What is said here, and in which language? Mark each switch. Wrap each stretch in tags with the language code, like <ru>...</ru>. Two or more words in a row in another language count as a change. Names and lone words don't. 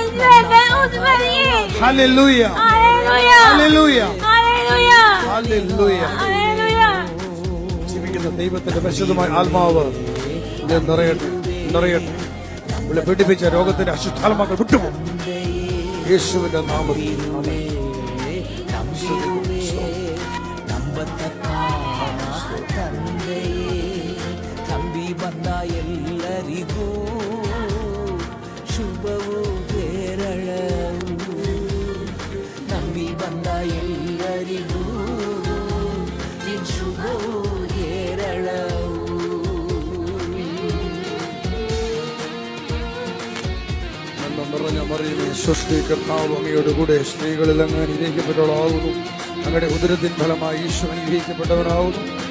<ml>ഹല്ലേലൂയ, ഹല്ലേലൂയ, ഹല്ലേലൂയ. ജീവിക്കുന്ന ദൈവത്തിന്റെ പരിശുദ്ധമായ ആത്മാവ് നിറയട്ടെ, നിറയട്ടെ. ഇവിടെ പീഡിപ്പിച്ച രോഗത്തിന്റെ അശുദ്ധാത്മാക്കൾ വിട്ടുപോകും യേശുവിന്റെ നാമത്തിൽ.</ml> <kn>ಬಂದ ಎಲ್ಲರಿಗೂ ಶುಭವು ಕೇರಳವು. ನಂಬಿ ಬಂದ ಎಲ್ಲರಿಗೂ ನಿನ್ ಶುಭವು ಕೇರಳವು.</kn> <ml>നിറഞ്ഞ മറിയമേ സ്വസ്തി, കർത്താവ് അങ്ങയുടെ കൂടെ സ്ത്രീകളിൽ അങ്ങ് അനുഗ്രഹിക്കപ്പെട്ടവളാകുന്നു. അങ്ങയുടെ ഉദരത്തിൻ ഫലമായി ഈശോ അനുഗ്രഹിക്കപ്പെട്ടവനാകുന്നു.</ml>